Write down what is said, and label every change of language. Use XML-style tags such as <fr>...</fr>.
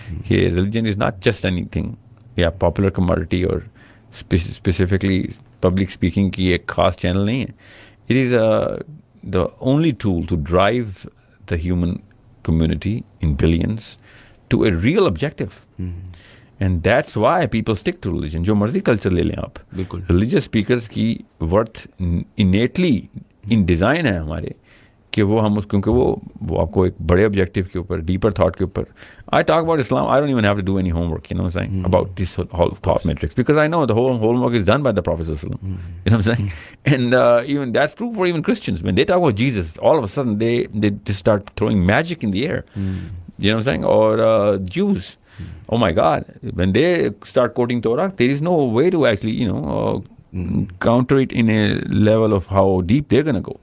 <en>Religion is not just anything, popular commodity or specifically public speaking</en> <ur>کی ایک خاص channel نہیں ہے.</ur> <en>It is the only tool to drive the human community in billions to a real objective. And that's why people stick to religion.</en> <ur>جو مرضی culture لے لیں آپ, religious speakers کی</ur> <en>worth innately in design</en> <ur>ہے ہمارے, کہ وہ ہم کیونکہ وہ آپ کو ایک بڑے آبجیکٹیو کے اوپر, ڈیپر تھاٹ کے اوپر.</ur> <en>I talk about Islam, I don't even have to do any homework, you know what I'm saying, about this whole thought matrix, because I know the whole homework is done by the Prophet sallallahu alaihi wasallam, you know what I'm saying. And even that's true for even Christians. When they talk about Jesus, all of a sudden they just start throwing magic in the air, you know what I'm saying. Or Jews, oh my God, when they start quoting Torah, there is no way to actually, you know, counter it in a level of how deep they're going to go.</en>